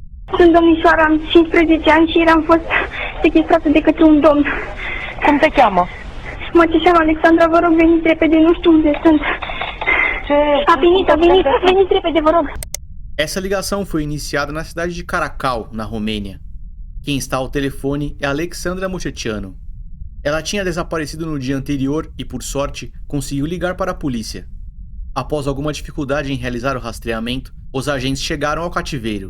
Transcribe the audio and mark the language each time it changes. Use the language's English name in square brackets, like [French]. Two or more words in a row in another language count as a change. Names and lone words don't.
[Romanian] Sunt domnișoara, am 15 ani și ieri am fost sechestrată de către un domn. Cum te cheamă? Mă cheamă Alexandra, vă rog, veniți repede, nu știu unde sunt. Veniți repede, vă rog. [Portuguese] Essa ligação foi iniciada na cidade de Caracal, na Romênia. Quem está ao telefone é Alexandra Muchecianu. Ela tinha desaparecido no dia anterior e, por sorte, conseguiu ligar para a polícia. Após alguma dificuldade em realizar o rastreamento, os agentes chegaram ao cativeiro.